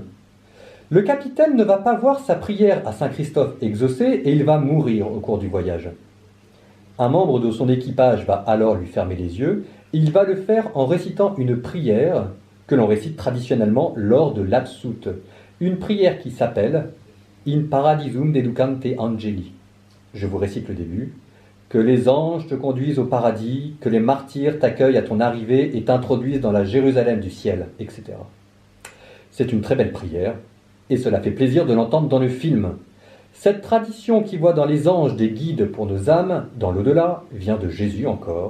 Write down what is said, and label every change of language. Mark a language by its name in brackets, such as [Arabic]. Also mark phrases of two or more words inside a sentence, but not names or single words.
[French] Le capitaine ne va pas voir sa prière à Saint Christophe exaucée et il va mourir au cours du voyage. Un membre de son équipage va alors lui fermer les yeux et il va le faire en récitant une prière que l'on récite traditionnellement lors de l'absoute. Une prière qui s'appelle « [Latin] In paradisum deducante angeli ». [French] Je vous récite le début. « Que les anges te conduisent au paradis, que les martyrs t'accueillent à ton arrivée et t'introduisent dans la Jérusalem du ciel, etc. » C'est une très belle prière. et cela fait plaisir de l'entendre dans le film. Cette tradition qui voit dans les anges des guides pour nos âmes, dans l'au-delà, vient de Jésus encore.